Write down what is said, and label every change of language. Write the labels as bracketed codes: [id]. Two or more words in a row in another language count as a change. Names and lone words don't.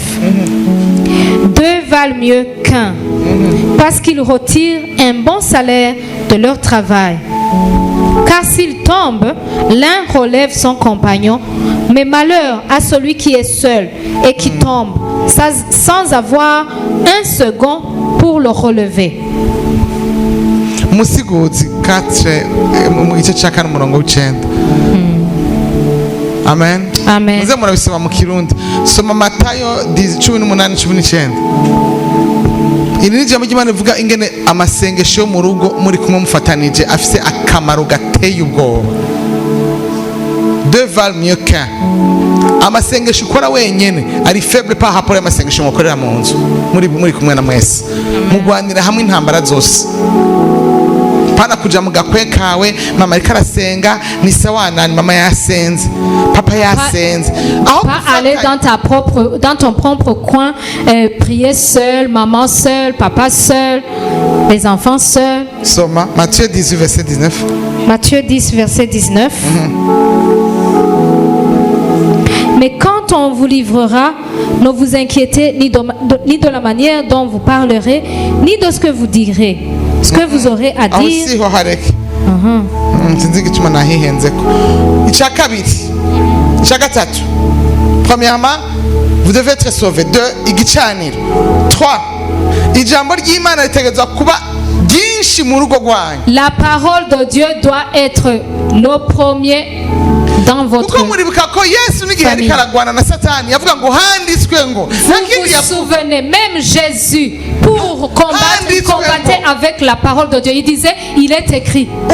[fr] Deux valent mieux qu'un, parce qu'ils retirent un bon salaire de leur travail. Car s'il tombe, l'un relève son compagnon, mais malheur à celui qui est seul et qui tombe, sans avoir un second pour le relever. [rn] Musiguzi 4 mu gice cya 9. Amen. Amen. Muze murabisoma mu Kirundi. Soma Matayo 18:19. Iri ni jambo ry'Imana rivuga ingene amasengesho mu rugo muri kumwe mufatanije afise akamaro gateye ubwoba. [fr] Deux valent mieux qu'un. [rn] Amasengesho ukora wenyene ari faible [fr] par rapport [rn] y'amasengesho mukorera mu nzu muri kumwe na mwese. Mugwanira hamwe intambara zose. [sw] Pana kuja [rn] mu gakwe kawe mama ariko arasenga [sw] ni sawa [rn] nani mama yasenze papa yasenze. [fr] Pas aller dans ton propre coin, prier seul, maman seule, papa seul, les enfants seuls. [rn] Soma Matthieu 18 verset 19. [fr] Matthieu 10 verset 19. Mais quand on vous livrera, ne vous inquiétez ni de la manière dont vous parlerez, ni de ce que vous direz. Ce que vous aurez à dire. Premièrement, vous devez être sauvé. 2. [rn] Igicaniro. 3. Ijambo ry'Imana ritegerezwa kuba byinshi mu rugo rwanyu. [fr] La parole de Dieu doit être le premier dans votre famille. Vous vous souvenez, même Jésus, pour combattre, il combattait avec la parole de Dieu. Il disait, il est écrit.